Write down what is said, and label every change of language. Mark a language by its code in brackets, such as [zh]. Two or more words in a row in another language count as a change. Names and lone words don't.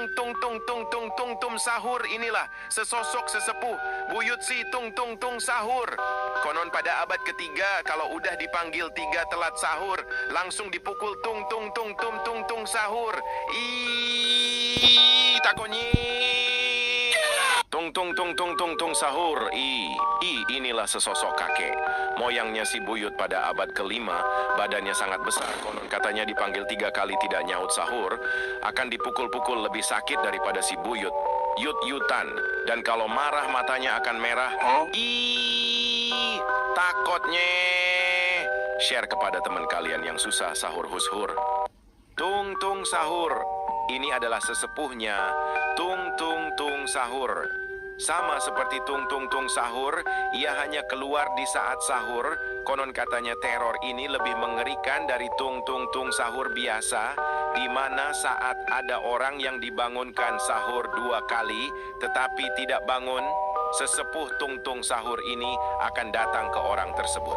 [id] tung tung tung tung tung tung sahur. Inilah sesosok sesepuh buyut si tung tung tung sahur. Konon pada abad ketiga kalau udah dipanggil tiga telat sahur, langsung dipukul tung tung tung tung tung tung sahur. Takonyi. Tung tung tung tung tung tung sahur. Inilah sesosok kakek. Moyangnya si buyut pada abad kelima, badannya sangat besar. Konon katanya dipanggil 3 kali tidak nyaut sahur, akan dipukul-pukul lebih sakit daripada si buyut. Yut-yutan. Dan kalau marah matanya akan merah. Takutnya. Share kepada teman kalian yang susah sahur hushur. Tung tung sahur. Ini adalah sesepuhnya tung tung tung sahur. Sama seperti tung tung tung sahur, ia hanya keluar di saat sahur. Konon katanya teror ini lebih mengerikan dari tung tung tung sahur biasa, di mana saat ada orang yang dibangunkan sahur 2 kali tetapi tidak bangun, sesepuh tung tung sahur ini akan datang ke orang tersebut.